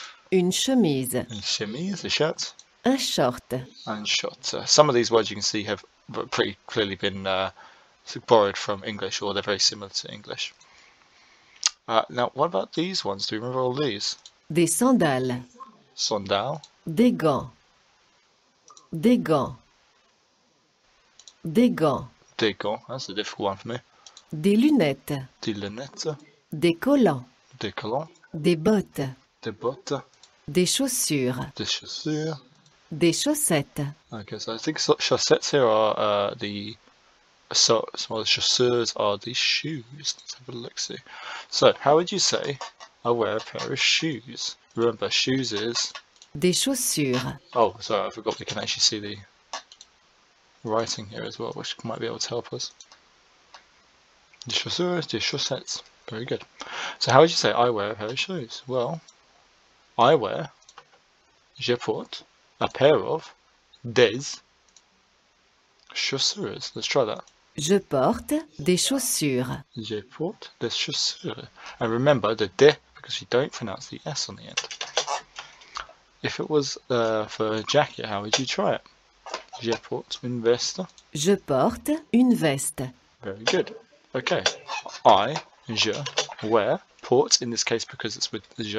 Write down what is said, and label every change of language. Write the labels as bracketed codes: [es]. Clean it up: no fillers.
[fr] une chemise, une chemise, [en] a shirt, [fr] un short, [en] and short. Some of these words you can see have pretty clearly been borrowed from English, or they're very similar to English. Now, what about these ones? Do you remember all these? [fr] des sandales, [en] Sandal, [fr] des gants, des gants, des gants, des gants, [en] that's a difficult one for me, [fr] des lunettes, des lunettes, des collants, des collants, des bottes, des bottes, des chaussures, des chaussures. des chaussettes, [en] Okay, so I think chaussettes here are the chaussures are the shoes. Let's have a look see. So, how would you say I wear a pair of shoes? Remember, shoes is. [fr] des chaussures, [en] Oh, sorry, I forgot we can actually see the writing here as well, which might be able to help us. [fr] Des chaussures, des chaussettes. [en] Very good. So, how would you say I wear a pair of shoes? Well, I wear, [fr] je porte, [en] a pair of [fr] des chaussures. [en] Let's try that. [fr] je porte des chaussures, Je porte des chaussures. [en] And remember the de, because you don't pronounce the S on the end. If it was for a jacket, how would you try it? [fr] Je porte une veste. je porte une veste, [en] Very good. Okay. Je wear, porte in this case because it's with the je.